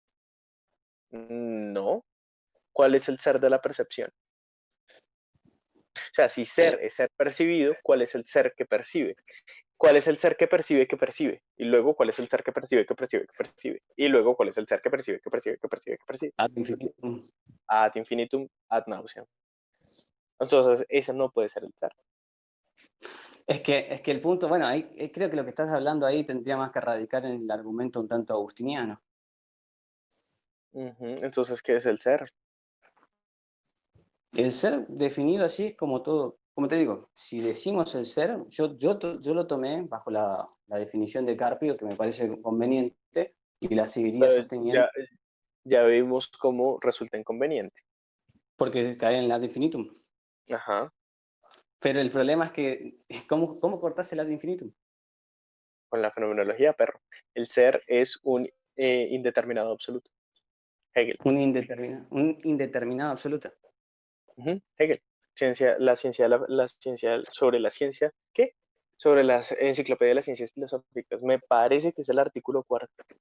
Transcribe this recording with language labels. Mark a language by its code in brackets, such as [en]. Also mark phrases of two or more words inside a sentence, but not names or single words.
[es] No. ¿Cuál es el ser de la percepción? O sea, si ser es ser percibido, ¿cuál es el ser que percibe? ¿Cuál es el ser que percibe que percibe? Y luego, ¿cuál es el ser que percibe que percibe que percibe? Y luego, ¿cuál es el ser que percibe que percibe que percibe que percibe? [la] Ad infinitum. Ad infinitum, ad nauseam. [es] Entonces, ese no puede ser el ser. Es que el punto, bueno, ahí, creo que lo que estás hablando ahí tendría más que radicar en el argumento un tanto agustiniano. Ujú. Entonces, ¿qué es el ser? El ser definido así es como todo, como te digo, si decimos el ser, yo lo tomé bajo la definición de Carpio, que me parece conveniente, y la seguiría Entonces, sosteniendo, ya vimos cómo resulta inconveniente. porque cae en la [la] ad infinitum. [es] Ajá, Pero el problema es que, ¿cómo cortás el [la] ad infinitum? [es] con la fenomenología, perro. El ser es un indeterminado absoluto. Hegel. Un indeterminado absoluto. Ujú, Hegel. La ciencia sobre la ciencia, ¿qué? Sobre la enciclopedia de las ciencias filosóficas. Me parece que es el artículo 4.